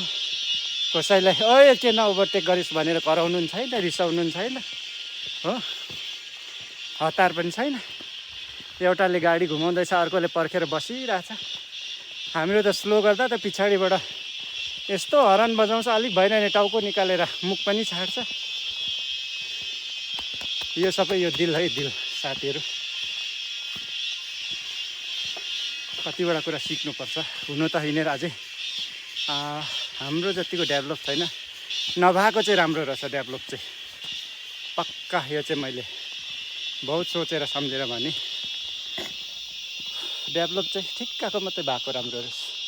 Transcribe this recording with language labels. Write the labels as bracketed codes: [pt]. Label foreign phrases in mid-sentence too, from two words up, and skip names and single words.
[ne] कसैलाई ओए किन ओभरटेक गरिस् भनेर कराउनु पनि छैन, रिसाउनु पनि छैन हो, हतार पनि छैन। एउटाले गाडी घुमाउँदैछ, अर्कोले पर्खेर बसिरहेछ। हाम्रो त स्लो गर्दा त पछाडिबाट यस्तो हर्न बजाउँछ, अलिक भएन भने टाउको निकालेर मुख पनि छाड्छ। यो सबै यो [hi] दिल है, [ne] दिल साथीहरू। कतिवटा कुरा सिक्नुपर्छ। हुन त हिँडेर अझै हाम्रो जतिको डेभलप छैन, नभएको चाहिँ राम्रो रहेछ डेभलप चाहिँ पक्का। यो चाहिँ मैले बहुत सोचेर सम्झेर भने डेभलप चाहिँ ठिक्कको मात्रै भएको राम्रो रहेछ।